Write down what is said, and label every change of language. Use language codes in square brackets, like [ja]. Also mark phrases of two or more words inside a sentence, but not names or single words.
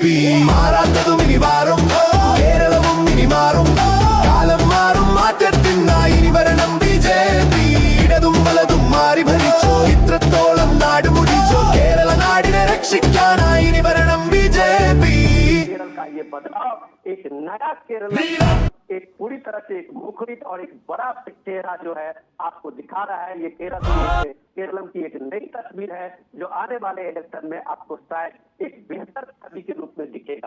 [ml] മാറാത്തതും ഇനി മാറും കേരളവും ഇനി മാറും കാലം മാറും മാറ്റത്തിനായി ഇനി വരണം BJP. ഇടതും വലതും മാറി ഭരിച്ചോ ഇത്രത്തോളം നാട് മുടിച്ചോ കേരള നാടിനെ രക്ഷിക്കാനായി ഇനി വരണം BJP. [hi] केरल का ये बदलाव एक नया केरल एक पूरी तरह से एक मुखरित और एक बड़ा चेहरा जो है आपको दिखा रहा है। ये केरलम की एक नई तस्वीर है जो आने वाले इलेक्शन में आपको शायद एक बेहतर छवि के रूप में दिखेगा।